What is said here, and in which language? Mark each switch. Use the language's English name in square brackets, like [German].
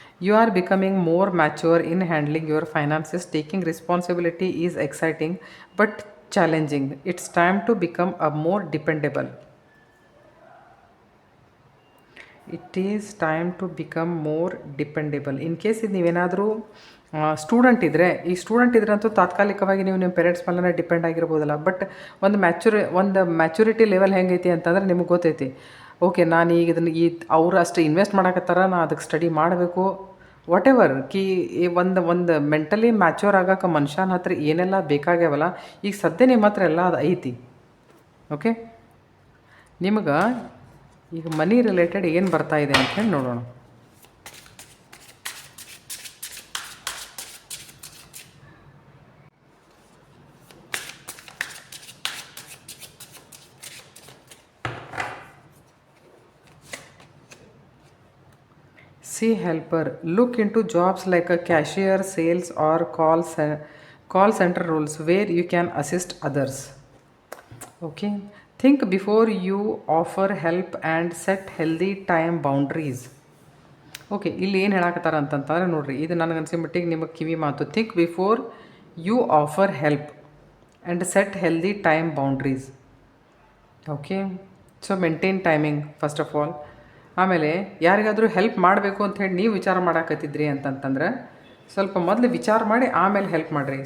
[English] You are becoming more mature in handling your finances. Taking responsibility is exciting but challenging. It's time to become a more dependable. It is time to become more dependable. In case [Kannada] ನೀವೇನಾದರೂ student ಇದ್ದರೆ, ಈ student ಇದ್ರಂತೂ ತಾತ್ಕಾಲಿಕವಾಗಿ ನೀವು ನಿಮ್ಮ parents ಮೇಲೆ depend ಆಗಿರ್ಬೋದಲ್ಲ. But ಒಂದು maturity level ಹೆಂಗೈತಿ ಅಂತಂದ್ರೆ ನಿಮಗೆ ಗೊತ್ತೈತಿ. ಓಕೆ, ನಾನು ಈಗ ಇದನ್ನು ಅವ್ರು ಅಷ್ಟು ಇನ್ವೆಸ್ಟ್ ಮಾಡಕತ್ತಾರ, ನಾನು ಅದಕ್ಕೆ ಸ್ಟಡಿ ಮಾಡಬೇಕು, [English] Whatever. [Kannada] ಒಂದು ಮೆಂಟಲಿ ಮ್ಯಾಚೂರ್ ಆಗೋಕೆ ಮನುಷ್ಯನ ಹತ್ರ ಏನೆಲ್ಲ ಬೇಕಾಗ್ಯಾವಲ್ಲ, ಈಗ ಸದ್ಯ ನಿಮ್ಮ ಹತ್ರ ಎಲ್ಲ ಅದು ಐತಿ. ಓಕೆ, ನಿಮಗೆ ಈಗ ಮನಿ ರಿಲೇಟೆಡ್ ಏನು ಬರ್ತಾ ಇದೆ ಅಂತ ಹೇಳಿ ನೋಡೋಣ. [English] Helper. Look into jobs like a cashier, sales or call center roles where you can assist others. Okay, think before you offer help and set healthy time boundaries. [Kannada] Okay, ಇಲ್ಲಿ ಏನು ಹೇಳಕತ್ತಾರ ಅಂತಂತಂದ್ರೆ ನೋಡ್ರಿ, ಇದು ನನಗನ್ಸಿ ಮಟ್ಟಿಗೆ ನಿಮಗೆ ಕಿವಿ ಮಾತು. [English] Think before you offer help and set healthy time boundaries. Okay, so maintain timing first of all. [Kannada] ಆಮೇಲೆ ಯಾರಿಗಾದರೂ ಹೆಲ್ಪ್ ಮಾಡಬೇಕು ಅಂಥೇಳಿ ನೀವು ವಿಚಾರ ಮಾಡಾಕತ್ತಿದ್ರಿ ಅಂತಂತಂದ್ರೆ ಸ್ವಲ್ಪ ಮೊದಲು ವಿಚಾರ ಮಾಡಿ ಆಮೇಲೆ ಹೆಲ್ಪ್ ಮಾಡಿರಿ.